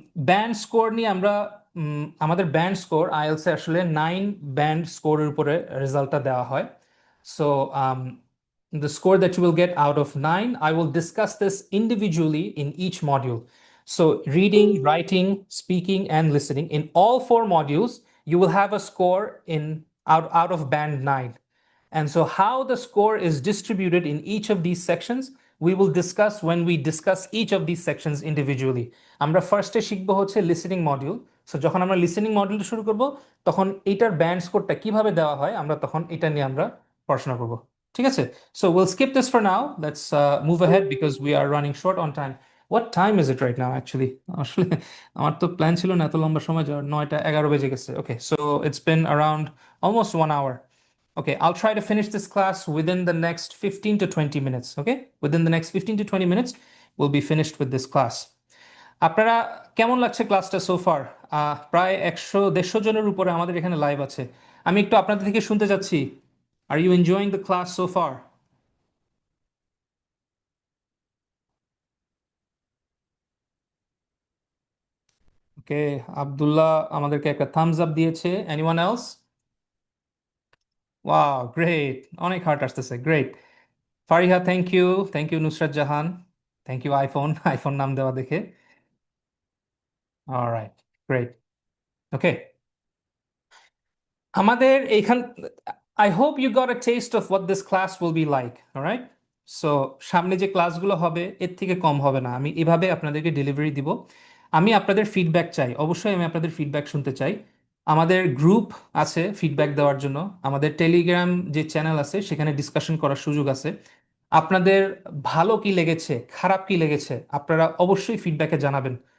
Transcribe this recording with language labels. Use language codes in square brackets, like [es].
[bn] Band score নিয়ে আমরা আমাদের ব্যান্ড স্কোর আইএলটিএস এ আসলে 9 ব্যান্ড স্কোরের উপরে রেজাল্টটা দেওয়া হয়। [en] So the score that you will get out of 9, I will discuss this individually in each module. So reading, writing, speaking, and listening, in all 4 modules, you will have a score out of band 9. And so how the score is distributed in each of these sections, we will discuss when we discuss each of these sections individually. [bn] আমরা ফার্স্টে শিখবো হচ্ছে listening module. So যখন আমরা listening module শুরু করব তখন এইটার ব্যান্ড স্কোরটা কিভাবে দেওয়া হয় আমরা তখন এটা নিয়ে আমরা পড়াশোনা করব, ঠিক আছে? [en] So we'll skip this for now. Let's move ahead because we are running short on time. What time is it right now actually? [bn] আসলে আমার তো প্ল্যান ছিল না এত লম্বা সময় যাওয়ার, 9টা 11 বেজে গেছে। [en] Okay, so it's been around almost 1 hour. Okay, I'll try to finish this class within the next 15 to 20 minutes. Okay, within the next 15 to 20 minutes, we'll be finished with this class. [bn] আপনারা কেমন লাগছে ক্লাসটা so far? প্রায় 100-150 জনের উপরে আমাদের এখানে live আছে। আমি একটু আপনাদের থেকে শুনতে চাচ্ছি, [en] Are you enjoying the class so far? [bn] ওকে, আব্দুল্লাহ আমাদেরকে একটা থামস আপ দিয়েছে। [en] Anyone else? [bn] ওয়াও, গ্রেট, অনেক হার্ট আসতেছে, great. Fariha, thank you Nusrat Jahan, thank you iPhone iPhone নাম দেওয়া দেখে। [en] Alright, great. Okay, [bn] আমাদের এইখান [en] I hope you got a taste of what this class will be like, all right? [bn] So সামনে যে ক্লাসগুলো হবে এর থেকে কম হবে না, আমি এভাবে আপনাদেরকে ডেলিভারি দিব। আমি আপনাদের ফিডব্যাক চাই, অবশ্যই আমি আপনাদের ফিডব্যাক শুনতে চাই। আমাদের গ্রুপ আছে ফিডব্যাক দেওয়ার জন্য, আমাদের টেলিগ্রাম যে চ্যানেল আছে সেখানে ডিসকাশন করার সুযোগ আছে। আপনাদের ভালো কি লেগেছে, খারাপ কি লেগেছে, আপনারা অবশ্যই ফিডব্যাকে জানাবেন।